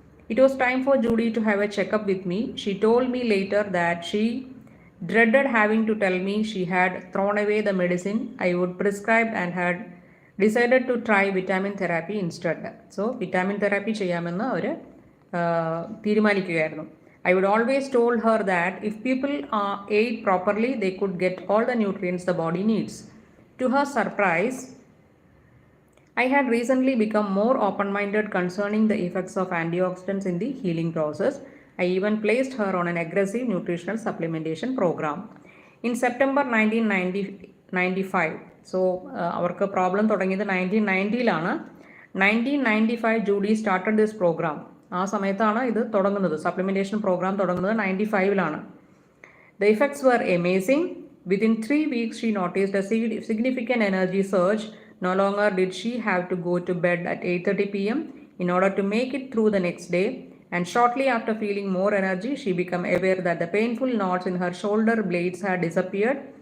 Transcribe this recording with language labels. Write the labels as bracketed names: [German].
[English] It was time for Judy to have a checkup with me. She told me later that she dreaded having to tell me she had thrown away the medicine I would prescribe and had decided to try vitamin therapy instead. [Malayalam] So vitamin therapy ചെയ്യാമെന്ന് അവർ തീരുമാനിക്കുകയായിരുന്നു. [English] I would always told her that if people ate properly, they could get all the nutrients the body needs. To her surprise, I had recently become more open-minded concerning the effects of antioxidants in the healing process. I even placed her on an aggressive nutritional supplementation program. In September 1995, [Malayalam] so അവർക്ക് problem തുടങ്ങിയത് 1990-ലാണ്. [English] 1995 Judy started this program. [Malayalam] ആ സമയത്താണ് ഇത് തുടങ്ങുന്നത്, supplementation programme തുടങ്ങുന്നത് 95-ലാണ്. [English] The effects were amazing. Within 3 weeks, she noticed a significant energy surge. No longer did she have to go to bed at 8:30 p.m. in order to make it through the next day. And shortly after feeling more energy, she became aware that the painful knots in her shoulder blades had disappeared.